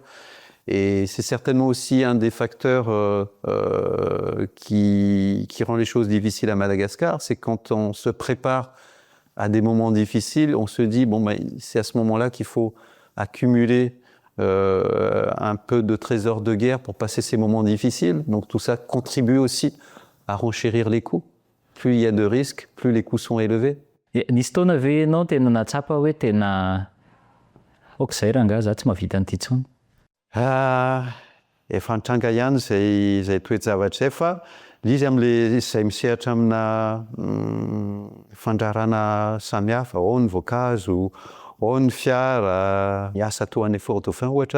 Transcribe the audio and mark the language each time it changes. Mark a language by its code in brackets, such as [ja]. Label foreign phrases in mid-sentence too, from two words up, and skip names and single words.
[fr] Et c'est certainement aussi un des facteurs qui rend les choses difficiles à Madagascar, c'est quand on se prépare à des moments difficiles, on se dit, c'est à ce moment-là qu'il faut accumuler un peu de trésor de guerre pour passer ces moments difficiles. Donc tout ça contribue aussi à renchérir les coûts. Plus il y a de risques, plus les coûts sont élevés. [mg] Nisy taona ve ianao tena natsapa hoe tena okazay rangahy za tsy mahavita an'ity intsony? Efa nitranga ihany zay toe-javatra zay fa izy izay misehatra amina fandrarana samihafa, ao ny voankazo, ao ny fiara, miasa toa any Fort-Dauphin ohatra.